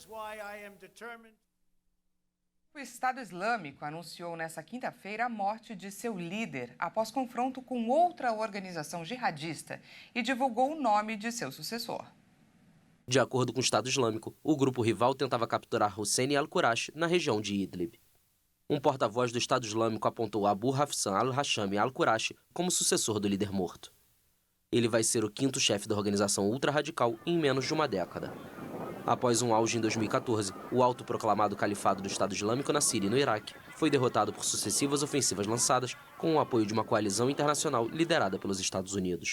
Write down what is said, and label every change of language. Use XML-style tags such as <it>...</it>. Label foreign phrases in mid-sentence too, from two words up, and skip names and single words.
<pt>O Estado Islâmico anunciou nesta quinta-feira a morte de seu líder após confronto com outra organização jihadista e divulgou o nome de seu sucessor. De acordo com o Estado Islâmico, o grupo rival tentava capturar Hussein al-Qurashi na região de Idlib. Um porta-voz do Estado Islâmico apontou Abu Hafsan al-Hashami al-Qurashi como sucessor do líder morto. Ele vai ser o quinto chefe da organização ultra-radical em menos de uma década. Após um auge em 2014, o autoproclamado Califado do Estado Islâmico na Síria e no Iraque foi derrotado por sucessivas ofensivas lançadas com o apoio de uma coalizão internacional liderada pelos Estados Unidos.</pt>